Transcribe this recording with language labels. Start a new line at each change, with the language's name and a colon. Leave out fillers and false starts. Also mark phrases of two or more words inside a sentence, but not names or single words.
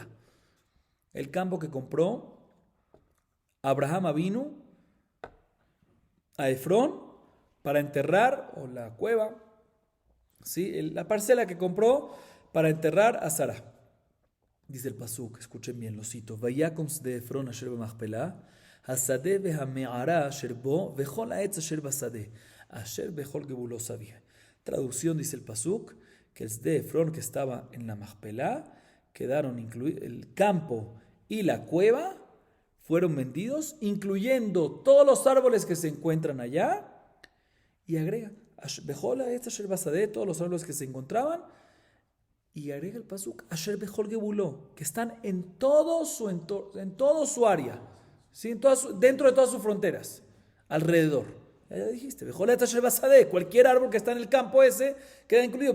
Spanish: El campo que compró Abraham Avinu a Efrón para enterrar, o la cueva, ¿sí? La parcela que compró para enterrar a Sara. Dice el pasuk, escuchen bien, lo cito.
Hebrew: ויקם שדה עפרון אשר במכפלה השדה והמערה אשר בו וכל העץ אשר בשדה אשר בכל גבולו סביב.
Spanish: Traducción, dice el pasuk, que el de Efrón que estaba en la Machpelah, quedaron incluidos, el campo y la cueva fueron vendidos, incluyendo todos los árboles que se encuentran allá, y agrega,
Hebrew: בכל העץ אשר בשדה,
Spanish: todos los árboles que se encontraban, y agrega el pasuk,
Hebrew: אשר בכל גבולו,
Spanish: que están en todo su entorno, en todo su área, ¿sí? Dentro de todas sus fronteras, alrededor. Ya dijiste,
Hebrew: בכל אשר בשדה,
Spanish: cualquier árbol que está en el campo ese queda incluido.